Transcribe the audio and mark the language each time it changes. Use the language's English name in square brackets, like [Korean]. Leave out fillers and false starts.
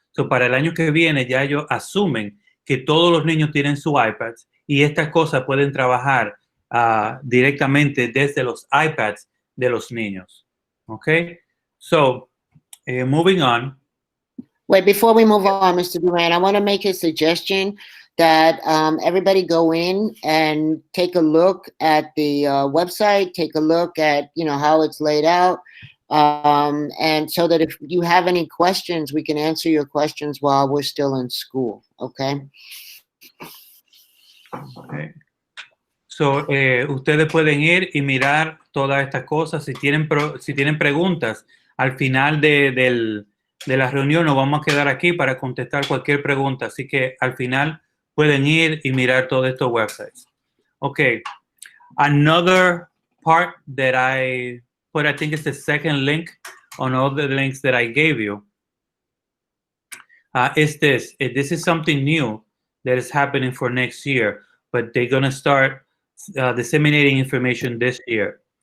[Spanish] So, para el año que viene ya ellos asumen que todos los niños tienen su iPads y estas cosas pueden trabajar directamente desde los iPads de los niños. [English] Okay? So, moving on. Wait, before we move on, Mr. Duran, I want to make a suggestion that everybody go in and take a look at the website, take a look at, how it's laid out. And so that if you have any questions, we can answer your questions while we're still in school. Okay. Okay. [Spanish] So, ustedes pueden ir y mirar todas estas cosas. Si tienen preguntas, al final de la reunión nos vamos a quedar aquí para contestar cualquier pregunta. Así que al final pueden ir y mirar todos estos websites. [English] Okay. Another part that I put, I think it's the second link on all the links that I gave you, is this. This is something new that is happening for next year, but they're going to start disseminating information this year.